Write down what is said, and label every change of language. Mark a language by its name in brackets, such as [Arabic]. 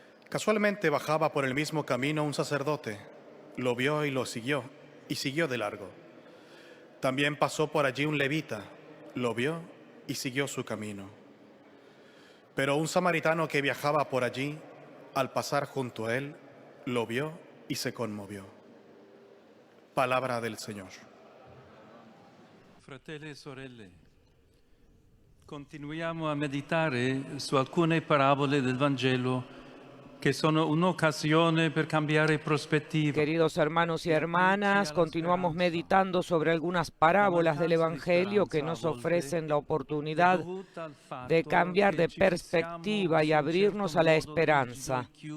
[Spanish] Casualmente bajaba por el mismo camino un sacerdote, lo vio y lo siguió, y siguió de largo. También pasó por allí un levita, lo vio y siguió su camino. Pero un samaritano que viajaba por allí, al pasar junto a él, lo vio y se conmovió. Palabra del Señor. [Italian] Fratelli e sorelle, continuiamo a meditare su alcune parabole del Vangelo che sono un'occasione per cambiare prospettiva. [Spanish] Queridos hermanos y hermanas, continuamos meditando sobre algunas parábolas del Evangelio que nos ofrecen la oportunidad de cambiar de perspectiva y abrirnos a la esperanza.